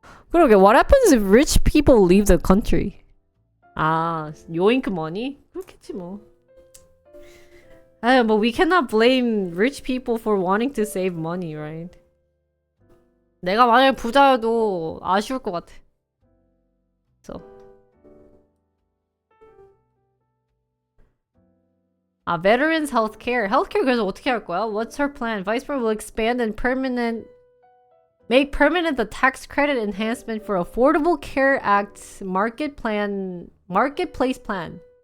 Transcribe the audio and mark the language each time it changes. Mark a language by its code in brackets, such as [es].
[ko] 그러게, [en] what happens if rich people leave the country? [ko] 아, [en] yoink money? [ko] 그렇겠지 뭐. [en] But we cannot blame rich people for wanting to save money, right? [ko] 내가 만약에 부자여도 아쉬울 것 같아. So. [en] Veterans healthcare. Healthcare [ko] 그래서 어떻게 할 거야? [en] What's her plan? Vice President will expand and make permanent the tax credit enhancement for Affordable Care Act marketplace plan.